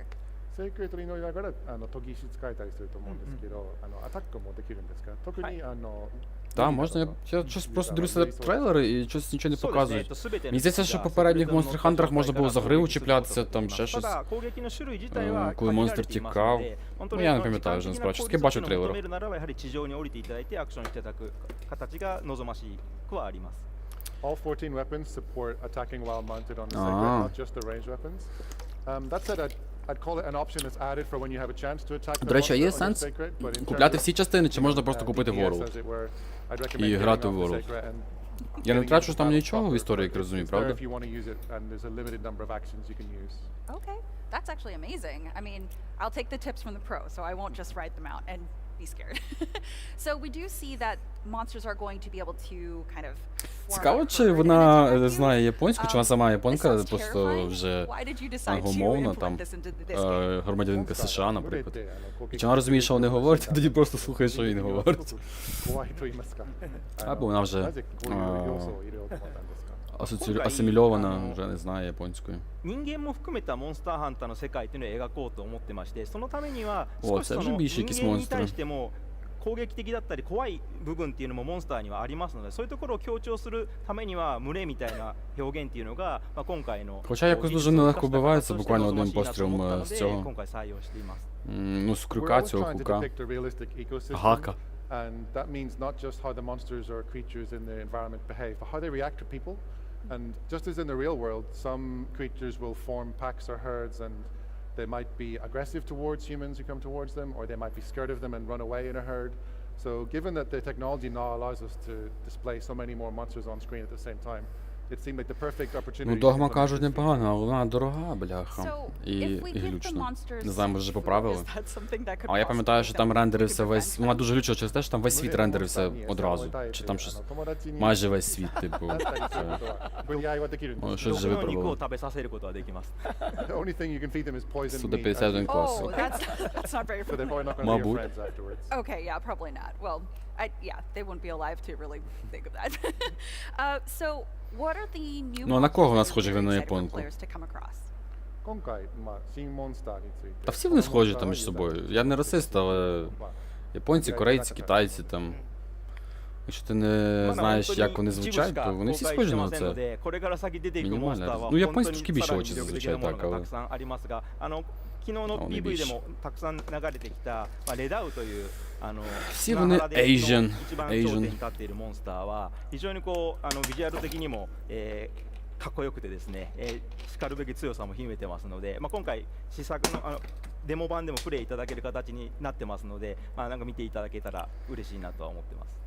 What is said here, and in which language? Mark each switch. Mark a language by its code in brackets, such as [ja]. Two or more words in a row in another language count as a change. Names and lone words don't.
[uk] Так, можна, я щось просто дивлюся трейлери і щось нічого не показують. Мені здається, що в попередніх Monster Hunter'ах можна було за гриву чіплятися, там ще щось, коли монстр тікав. Ну, я не пам'ятаю вже, насправді, щось таке бачу в трейлерах. [en] All 14 weapons support attacking while mounted on the sacred, not just the ranged weapons. That said, I'd call it an option that's added for when you have a chance to attack the [uk] До речі, а є [en] monster on your [uk] сенс [en] sacred, but in [uk] купляти [en] terms [uk] всі частини, чи можна просто купити [en] of DPS, [uk] World? [en] as it were, I'd recommend [uk] І [en] getting [uk] грати [en] off [uk] в [en] the [uk] World. [en] sacred and [uk] Я не [en] getting [uk] трачу [en] into [uk] там [en] battle [uk] нічого в [en] proper, [uk] історії, як [en] but [uk] розумію, [en] it's there [uk] правда? [en] if you want to use it, and there's a limited number of actions you can use. Okay, that's actually amazing. I mean, I'll take the tips from the pro, so I won't just write them out and be scared. So we do see that monsters are going to be able to kind of [uk] Цікаво, чи вона знає японську, чи вона сама японка, просто вже англомовна, там, громадянинка США, наприклад. І чи вона розуміє, що вони говорять, тоді просто слухає, що він говорить. Або вона вже асимільована, вже не знає японської. [ja] 人間も含めたモンスターハンターの世界というのを描こうと思ってまして、そのためには少しその人間に対しても攻撃的だったり怖い部分っていうのもモンスターにはありますので、そういうところを強調するためには群れみたいな表現っていうのが今回の [uk] Хоча якось дуже нелегко вбивається буквально одним пострілом з цього. [ja] 今回採用しています。 [uk] Ну, з крюка цього хука. Гака. [en] And that means not just how the monsters or creatures in the environment behave, but how they react to people. And just as in the real world, some creatures will form packs or herds, and they might be aggressive towards humans who come towards them, or they might be scared of them and run away in a herd. So given that the technology now allows us to display so many more monsters on screen at the same time, it seemed like the perfect opportunity. [uk] Ну, Догма кажуть непогано, але вона дорога, бляха. І глючна. Не знаю, може вже поправили. А я пам'ятаю, що там рендерився весь... Вона дуже глючила через те, що там весь світ рендерився одразу. Чи там щось... Майже весь світ, типу. Щось вже виправили. Сюди 51 клас. [en] That's not very familiar. [uk] Мабуть. [en] Okay, yeah, probably not. Well, yeah, they wouldn't be alive to really think of that. So, what are the new [uk] Ну, а на кого нас [en] monsters [uk] схожі [en] that you're [uk] на [en] excited for [uk] японку? [en] players to come across? [uk] Та всі вони схожі там між собою. Я не расист, але японці, корейці, китайці там. Якщо ти не знаєш, як вони звучать, то вони всі схожі на це. Мінімально. Ну, японці трошки більше очі зазвичай так, але... [ja] 昨日の PV でもたくさん流れてきたレダウという [uk] всі вони Asian [ja] 一番頂点に立っているモンスターは非常にこうビジュアル的にもかっこよくてですね、しかるべき強さも秘めてますので、今回試作のデモ版でもプレイいただける形になってますので、なんか見ていただけたら嬉しいなとは思ってます。